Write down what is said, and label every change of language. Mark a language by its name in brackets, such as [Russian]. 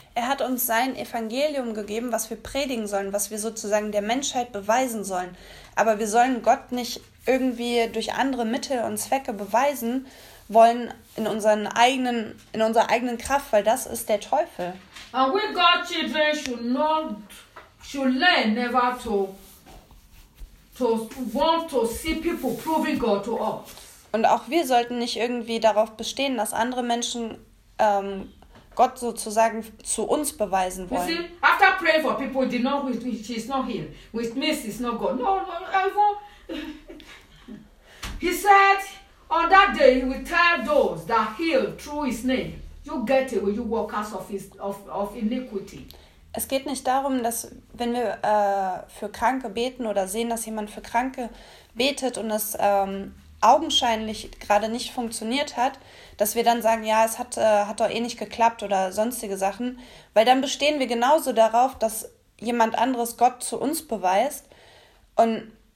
[German] Er hat uns sein Evangelium gegeben, was wir predigen sollen, was wir sozusagen der Menschheit beweisen sollen. Aber wir sollen Gott nicht irgendwie durch andere Mittel und Zwecke beweisen wollen in unserer eigenen Kraft, weil das ist der Teufel. [English] And we God's children should learn never to want to see people proving God to us. [German] Und auch wir sollten nicht irgendwie darauf bestehen, dass andere Menschen Gott sozusagen zu uns beweisen wollen. [English] You see, after praying for people, they know he is not here. Which means he's not God. No, no, no. He said, on that day, he will tell those that heal through his name, you get away, you workers of iniquity. [German] Es geht nicht darum, dass wenn wir für Kranke beten oder sehen, dass jemand für Kranke betet und es augenscheinlich gerade nicht funktioniert hat, dass wir dann sagen, ja, es hat doch eh nicht geklappt oder sonstige Sachen, weil dann bestehen wir genauso darauf, dass jemand anderes Gott zu uns beweist und